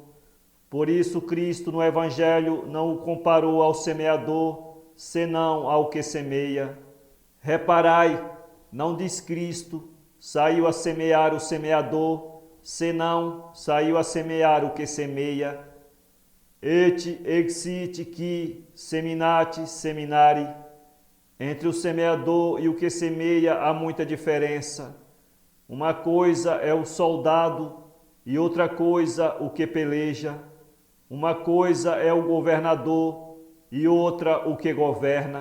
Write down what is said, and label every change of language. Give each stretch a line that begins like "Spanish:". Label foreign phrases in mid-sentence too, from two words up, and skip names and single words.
Portuguese: Por isso Cristo no Evangelho não o comparou ao semeador, senão ao que semeia. Reparai, não diz Cristo, saiu a semear o semeador, senão saiu a semear o que semeia.
Latin: Et exit qui seminati seminari.
Portuguese: Entre o semeador e o que semeia há muita diferença. Uma coisa é o soldado e outra coisa o que peleja. Uma coisa é o governador e outra o que governa.